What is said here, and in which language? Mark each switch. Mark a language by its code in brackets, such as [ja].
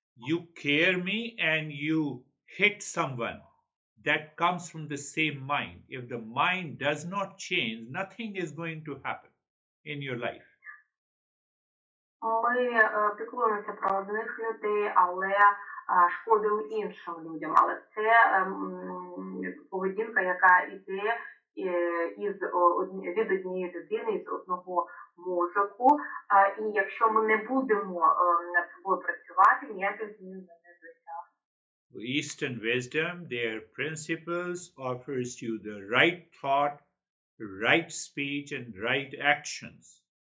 [en] You care me and you hit someone. That comes from the same mind. If the mind does not change, nothing is going to happen in your life. [uk] Ми піклуємося про одних людей, але шкодимо іншим людям. Але це поведінка, яка йде від однієї людини, з одного мозку. І якщо ми не будемо над собою працювати, ніяких змін ми не досягнемо. [en] Eastern wisdom, their principles offers you the right thought, right speech, and right actions.